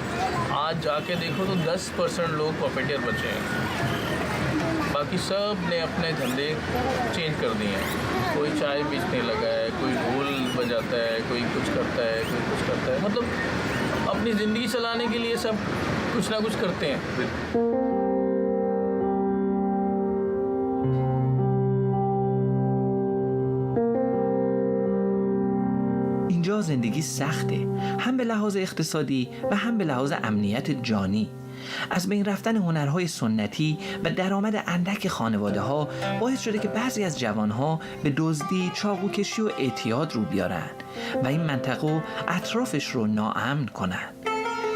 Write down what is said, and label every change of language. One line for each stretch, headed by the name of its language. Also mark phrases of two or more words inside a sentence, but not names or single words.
Hindi: आज जाके देखो तो 10% लोग पपेटियर बचे हैं, बाकी सब ने अपने धंधे चेंज कर दिए हैं। कोई चाय बेचने लगा है, कोई ढोल बजाता है, कोई कुछ करता है, कोई कुछ करता है। मतलब अपनी ज़िंदगी चलाने के लिए सब कुछ ना कुछ करते हैं।
Persian: اینجا زندگی سخته، هم به لحاظ اقتصادی و هم به لحاظ امنیت جانی. از بین رفتن هنرهای سنتی و درآمد اندک خانواده ها باعث شده که بعضی از جوانها به دزدی، چاقوکشی و اعتیاد رو بیارن و این منطقه و اطرافش رو ناامن کنن.